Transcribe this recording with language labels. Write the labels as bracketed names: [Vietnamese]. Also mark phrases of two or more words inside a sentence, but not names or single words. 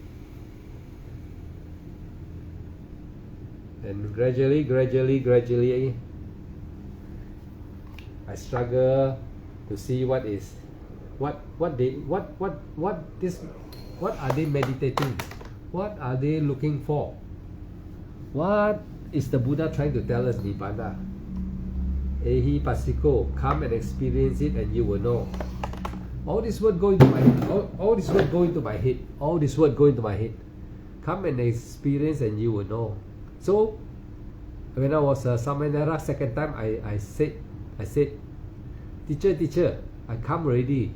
[English] And gradually, I struggle to see what are they meditating? What are they looking for? What is the Buddha trying to tell us? Nibbana. [Pali] Ehi Passiko, [English] come and experience it and you will know. All this word go into my head. All this word go into my head. All this word go into my head. Come and experience and you will know. So when I was a Samanera 2nd time, I said, teacher, I come already.